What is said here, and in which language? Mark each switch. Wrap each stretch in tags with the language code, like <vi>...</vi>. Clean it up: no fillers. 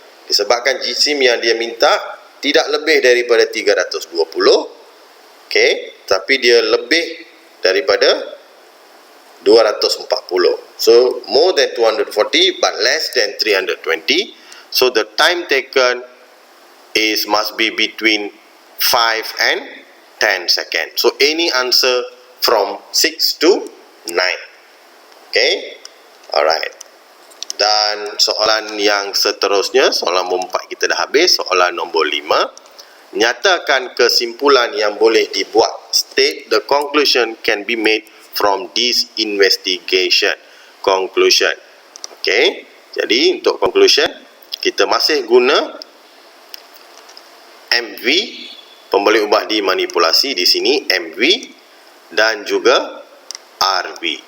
<ms>Disebabkan jisim yang dia minta tidak lebih daripada 320. Okey, tapi dia lebih daripada 240.</ms> <en>So more than 240 but less than 320. So the time taken must be between 5 and 10 seconds. So any answer from 6 to 9. Okay. Alright.</en> <ms>Dan soalan yang seterusnya, soalan nombor 4 kita dah habis. Soalan nombor 5. Nyatakan kesimpulan yang boleh dibuat.</ms> <en>State the conclusion can be made from this investigation. Conclusion. Okay.</en> <ms>Jadi untuk conclusion, kita masih guna MV, pembalik ubah dimanipulasi di sini, MV dan juga RV.</ms>